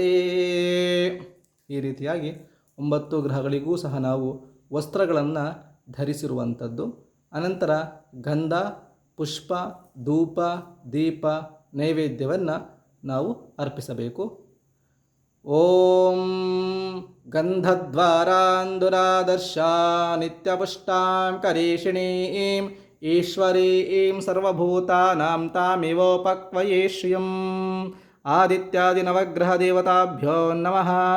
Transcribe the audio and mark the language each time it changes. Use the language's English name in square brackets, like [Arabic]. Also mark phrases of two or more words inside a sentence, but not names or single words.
[Kannada] ಈ ರೀತಿಯಾಗಿ 9 ಗ್ರಹಗಳಿಗೂ ಸಹ ನಾವು ವಸ್ತ್ರಗಳನ್ನು ಧರಿಸಿರುವಂಥದ್ದು. ಅನಂತರ ಗಂಧ ಪುಷ್ಪ ಧೂಪ ದೀಪ ನೈವೇದ್ಯವನ್ನು ನಾವು ಅರ್ಪಿಸಬೇಕು. [Sanskrit] ಓಂ ಗಂಧದ್ವಾರಾಂದುರಾದರ್ಶ ನಿತ್ಯಪುಷ್ಟಾಂ ಕರೀಷಿಣೀಂ ಈಶ್ವರೀಂ ಸರ್ವಭೂತಾನಾಂ ತಾಮಿವೋಪಕ್ವಯೇ ಶ್ರಿಯಂ. ಆದಿತ್ಯಾದಿ ನವಗ್ರಹ ದೇವತಾಭ್ಯೋ ನಮಃ.